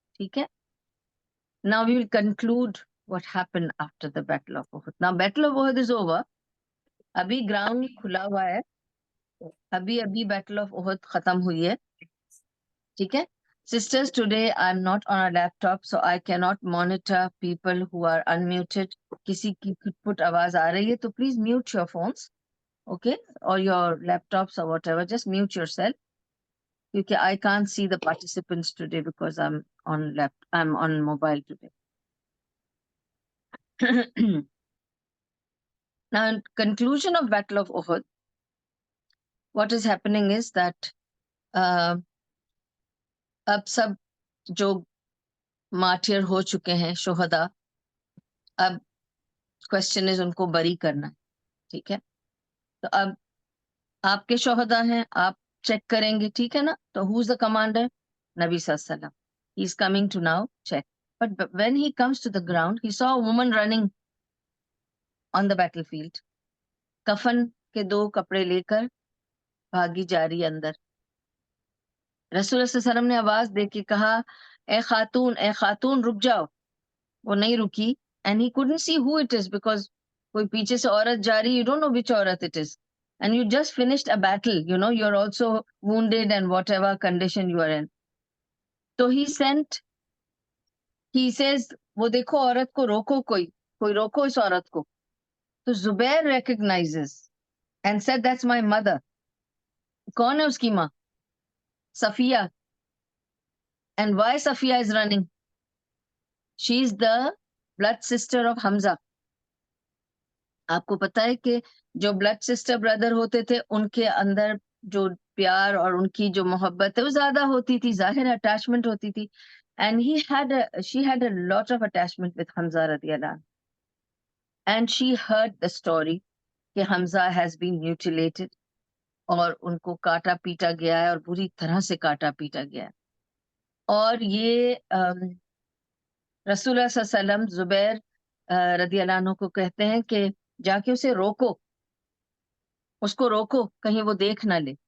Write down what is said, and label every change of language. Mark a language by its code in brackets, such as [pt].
[ur] ٹھیک ہے؟ [en] Now we will conclude what happened after the battle of Uhud. Now battle of Uhud is over. [ur] ابھی ground کھلا ہوا ہے، ابھی بیٹل آف احد ختم ہوئی ہے، ٹھیک ہے؟ [en] Sisters, today I'm not on a laptop, so I cannot monitor people who are unmuted. [ur] کسی کی پٹ آواز آ رہی ہے تو [en] please mute your phones, okay? Or your laptops or whatever, just mute yourself. [ur] کیونکہ [en] I can't see the participants today because I'm on mobile today. Now, in conclusion of Battle of Uhud, what is happening is that [ur] اب سب جو مارٹیر ہو چکے ہیں شہداء، اب [en] question is [ur] ان کو بری کرنا، ٹھیک ہے؟ تو اب آپ کے شہداء ہیں، آپ چیک کریں گے، ٹھیک ہے نا؟ تو [en] who is the commander? [ur] نبی صلی اللہ علیہ وسلم. [en] He is coming to now check. But when he comes to the ground, he saw a woman running on the battlefield. [ur] کفن کے 2 کپڑے لے کر بھاگی جا رہی اندر. رسول اللہ صلی اللہ علیہ وسلم نے آواز دے کے کہا اے خاتون رک جاؤ. وہ نہیں رکی. [en] and he couldn't see who it is because [ur] کوئی پیچھے سے عورت جا رہی, [en] you don't know which عورت it is, and you just finished a battle, you know, you're also wounded and whatever condition you are in. So he says [ur] وہ دیکھو عورت کو روکو, کوئی روکو اس عورت کو. [en] تو Zubair recognizes and said that's my mother. [ur] کون ہے اس کی ماں؟ Safia. [en] And why Safiya is running? She is the blood sister of Hamza. [ur] آپ کو پتا ہے کہ جو بلڈ سسٹر بردر ہوتے تھے ان کے اندر جو پیار اور ان کی جو محبت ہے وہ زیادہ ہوتی تھی, ظاہر اٹیچمنٹ ہوتی تھی. [en] And she had a lot of attachment with Hamza radiallahu anhu. And she heard the story [ur] کہ [en] Hamza has been mutilated [ur] اور ان کو کاٹا پیٹا گیا ہے اور بری طرح سے کاٹا پیٹا گیا ہے. اور یہ رسول اللہ صلی اللہ علیہ وسلم زبیر رضی اللہ عنہ کو کہتے ہیں کہ جا کے اسے روکو, اس کو روکو کہیں وہ دیکھ نہ لے.